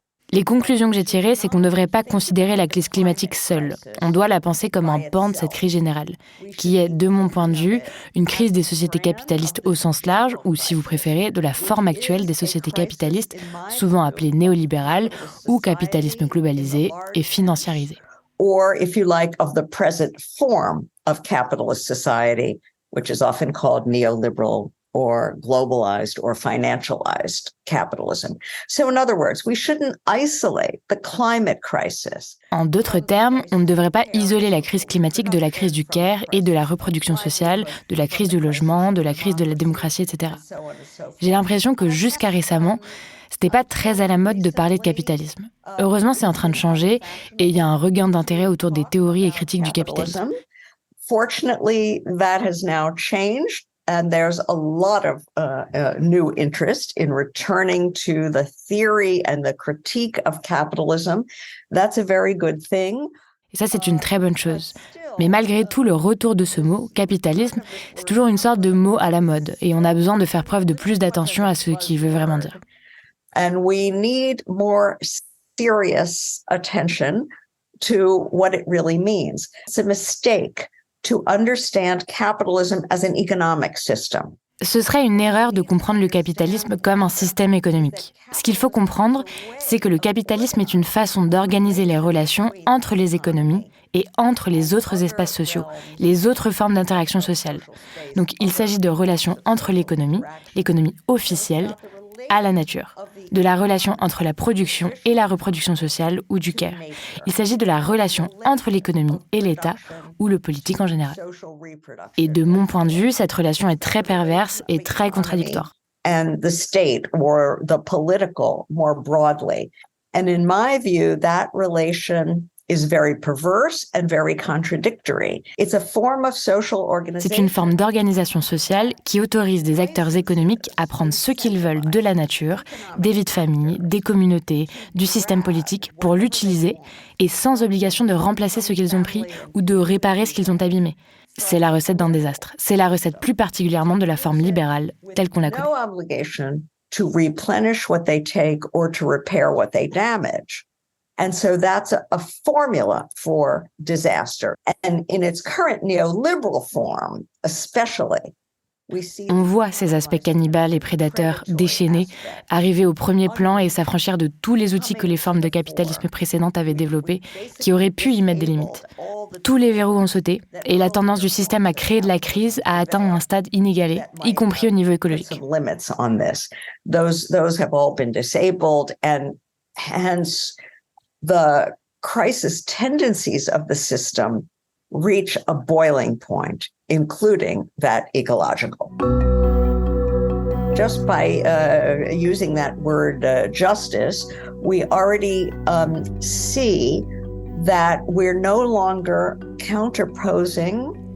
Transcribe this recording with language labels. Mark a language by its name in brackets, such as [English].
[French] Les conclusions que j'ai tirées, c'est qu'on ne devrait pas considérer la crise climatique seule. On doit la penser comme un pan de cette crise générale, qui est, de mon point de vue, une crise des sociétés capitalistes au sens large, ou si vous préférez, de la forme actuelle des sociétés capitalistes, souvent appelées néolibérales, ou capitalisme globalisé et financiarisé. [English] Or, if you like, of the present form of capitalist society, which is often called neoliberal or globalized or financialized capitalism. So in other words, we shouldn't isolate the climate crisis. [French] En d'autres termes, on ne devrait pas isoler la crise climatique de la crise du care et de la reproduction sociale, de la crise du logement, de la crise de la démocratie, etc. J'ai l'impression que jusqu'à récemment, c'était pas très à la mode de parler de capitalisme. Heureusement, c'est en train de changer et il y a un regain d'intérêt autour des théories et critiques du capitalisme. [English] Fortunately, that has now changed. And there's a lot of new interest in returning to the theory and the critique of capitalism. That's a very good thing. [French] Et ça, c'est une très bonne chose. Mais malgré tout, le retour de ce mot, capitalisme, c'est toujours une sorte de mot à la mode. Et on a besoin de faire preuve de plus d'attention à ce qu'il veut vraiment dire. [English] And we need more serious attention to what it really means. It's a mistake to understand capitalism as an economic system. [French] Ce serait une erreur de comprendre le capitalisme comme un système économique. Ce qu'il faut comprendre, c'est que le capitalisme est une façon d'organiser les relations entre les économies et entre les autres espaces sociaux, les autres formes d'interaction sociale. Donc il s'agit de relations entre l'économie officielle, à la nature, de la relation entre la production et la reproduction sociale ou du care. Il s'agit de la relation entre l'économie et l'État ou le politique en général. Et de mon point de vue, cette relation est très perverse et très contradictoire. [English] And the state or the political more broadly. And in my view, that relation is very perverse and very contradictory. It's a form of social organization. [French] C'est une forme d'organisation sociale qui autorise des acteurs économiques à prendre ce qu'ils veulent de la nature, des vies de famille, des communautés, du système politique pour l'utiliser et sans obligation de remplacer ce qu'ils ont pris ou de réparer ce qu'ils ont abîmé. C'est la recette d'un désastre. C'est la recette plus particulièrement de la forme libérale telle qu'on la connaît. [English] No obligation to replenish what they take or to repair what they damage. And so that's a formula for disaster. And in its current neoliberal form, especially, we see... [French] On voit ces aspects cannibales et prédateurs déchaînés arriver au premier plan et s'affranchir de tous les outils que les formes de capitalisme précédentes avaient développés, qui auraient pu y mettre des limites. Tous les verrous ont sauté et la tendance du système à créer de la crise a atteint un stade inégalé, y compris au niveau écologique. [English] Those have all been disabled and hence the crisis tendencies of the system reach a boiling point, including that ecological. Just by using that word justice, we already see that we're no longer counterposing.